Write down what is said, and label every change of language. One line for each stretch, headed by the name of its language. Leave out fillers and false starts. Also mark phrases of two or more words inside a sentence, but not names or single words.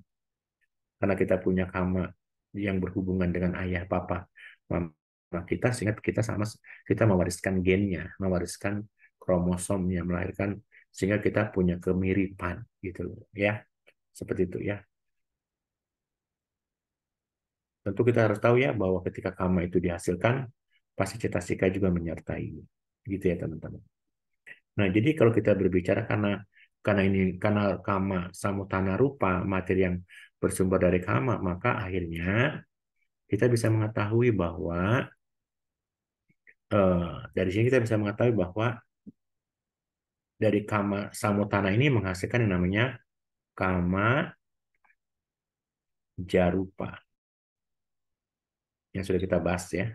Indonesian: Karena kita punya kama yang berhubungan dengan ayah, papa, mama kita, sehingga kita mewariskan gennya, mewariskan kromosomnya, melahirkan sehingga kita punya kemiripan gitu ya. Seperti itu ya. Tentu kita harus tahu ya bahwa ketika kama itu dihasilkan, pasti cetasika juga menyertai. Gitu ya teman-teman. Nah, jadi kalau kita berbicara karena
Pali: kama samutana rupa,
Indonesian: materi yang bersumber dari kama, maka akhirnya kita bisa mengetahui bahwa dari sini kita bisa mengetahui bahwa dari
Pali: kama samutana
Indonesian: ini menghasilkan yang namanya
Pali: kama jarupa
Indonesian: yang sudah kita bahas ya.